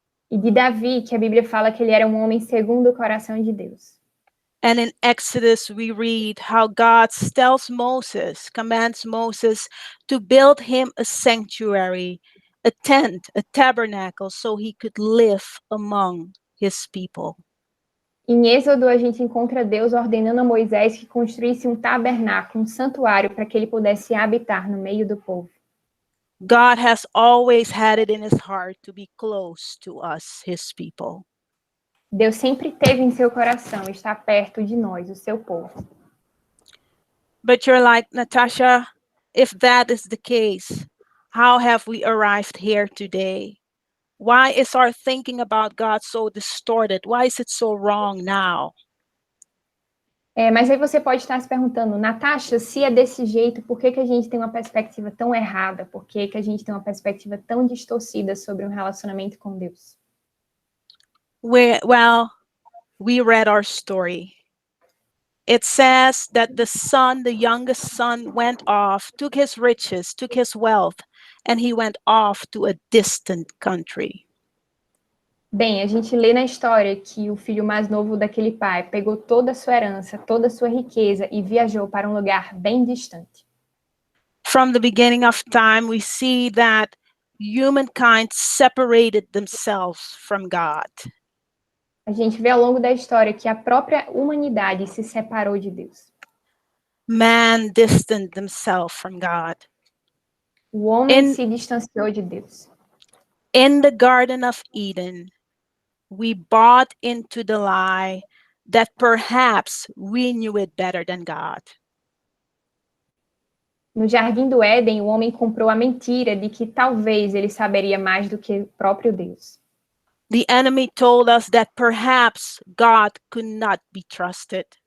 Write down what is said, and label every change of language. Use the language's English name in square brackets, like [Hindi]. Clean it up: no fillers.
[Portuguese] E de Davi, que a Bíblia fala que ele era um homem segundo o coração de Deus. [English] And in Exodus, we read how God commands Moses to build him a sanctuary, a tent, a tabernacle, so he could live among his people. [Portuguese] Em Êxodo, a gente encontra Deus ordenando a Moisés que construísse um tabernáculo, um santuário, para que ele pudesse habitar no meio do povo. [English] God has always had it in his heart to be close to us, his people. [Portuguese] Deus sempre teve em seu coração estar perto de nós, o seu povo. [English] But you're like, Natasha, if that is the case, how have we arrived here today? Why is our thinking about God so distorted? Why is it so wrong now? [Portuguese] Mas aí você pode estar se perguntando, Natasha, se é desse jeito, por que a gente tem uma perspectiva tão errada? Por que a gente tem uma perspectiva tão distorcida sobre um relacionamento com Deus? [English] Well, we read our story. It says that the son, the youngest son, went off, took his riches, took his wealth, and he went off to a distant country. [Portuguese] Bem, a gente lê na história que o filho mais novo daquele pai pegou toda a sua herança, toda a sua riqueza e viajou para um lugar bem distante. [English] From the beginning of time, we see that humankind separated themselves from God. [Portuguese] A gente vê ao longo da história que a própria humanidade se separou de Deus. [English] Man distanced themselves from God. [Portuguese] O homem se distanciou de Deus. [English] In the Garden of Eden, we bought into the lie that perhaps we knew it better than God. [Portuguese] No Jardim do Éden, o homem comprou a mentira de que talvez ele saberia mais do que o próprio Deus. [English] The enemy told us that perhaps God could not be trusted.